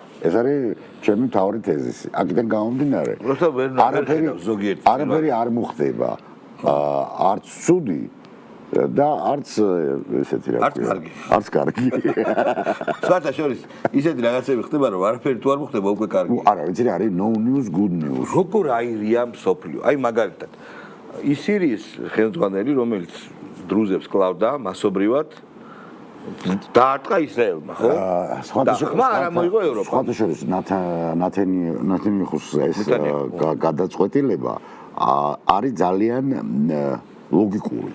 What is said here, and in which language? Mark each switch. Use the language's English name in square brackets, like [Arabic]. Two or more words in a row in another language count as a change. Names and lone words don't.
[Georgian] ეს არის ჩემი მთავარი თეზისი აქედან გამომდინარე არაფერი არ მოხდება არც ცუდი და არც ესეთი რა ქვია არც კარგი სხვათა შორის ისეთი რაღაცები ხდება რომ არაფერი თუ არ მოხდება უკვე კარგი არა ვიცი რა არის [English] no news good news [Georgian] როგორ აირია მსოფლიო აი მაგალითად ის სირიის ხელმძღვანელი რომელიც დრუზებს კლავდა მასობრივად დაარტყა ისრაელმა ხო? არა მოიგო ევროპა. სხვათა შორის ნათანიახოს ეს გადაწყვეტილება არის ძალიან ლოგიკური.